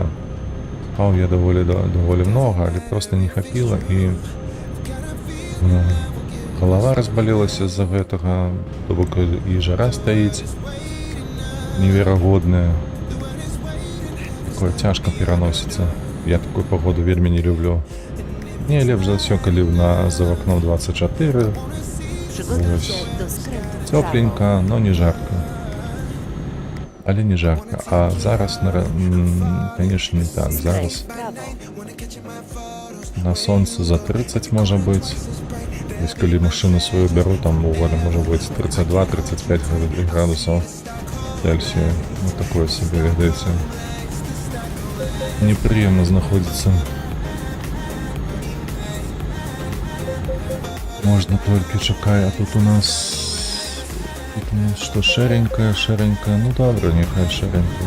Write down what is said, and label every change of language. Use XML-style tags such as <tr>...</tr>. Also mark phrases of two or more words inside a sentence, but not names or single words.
<be>Спаў я даволі много, але просто не хапіла і галава разбалелася з-за гэтага, то бок і жара стаіць неверагодная. Такое цяжка пераносіцца. Я такую погоду вельмі не люблю. Не, лепш за ўсё, калі за вакном 24.</be> <pl>Przygotuj</pl> <be>Ось.</be> <pl>się do skrętu w prawo.</pl> <ru>Тёпленька, но не жарко. Але не жарко.</ru> <be>А зараз, конечно, не так.</be> <pl>Skręć</pl> <be>Зараз</be> <pl>w prawo.</pl> <be>на сонце за 30 можа быць. Вось калі</be> <ru>машину свою</ru> <be>беру, там уволі можа быць 32-35 градусаў Цельсія.</be> <ru>Вот такое себе, ведаеце.</ru> <be>Неприемно знаходзіцца. Можна толькі чакай, а тут у нас што, шэренькая, ну добра, няхай шэренькая.</be>